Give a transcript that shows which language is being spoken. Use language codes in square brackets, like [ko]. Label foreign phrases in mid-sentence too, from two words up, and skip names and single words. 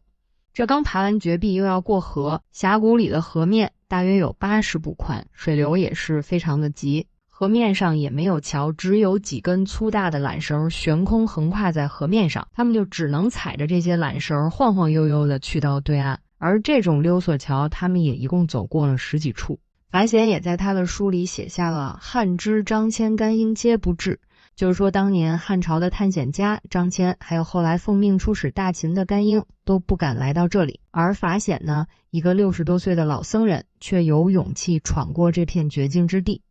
[zh] 這剛爬完絕壁又要過河，峽谷裡的河面大約有80步寬，水流也是非常的急。河面上也沒有橋，只有幾根粗大的纜繩懸空橫跨在河面上，他們就只能踩着這些纜繩晃晃悠悠的去到对岸。而這種溜索橋，他們也一共走過了10幾處。法顯也在他的書裡寫下了漢之張騫、甘英皆不至，就是說當年漢朝的探險家張騫，還有後來奉命出使大秦的甘英都不敢來到這裡，而法顯呢，一個60多歲的老僧人，卻有勇氣闖過這片絕境之地。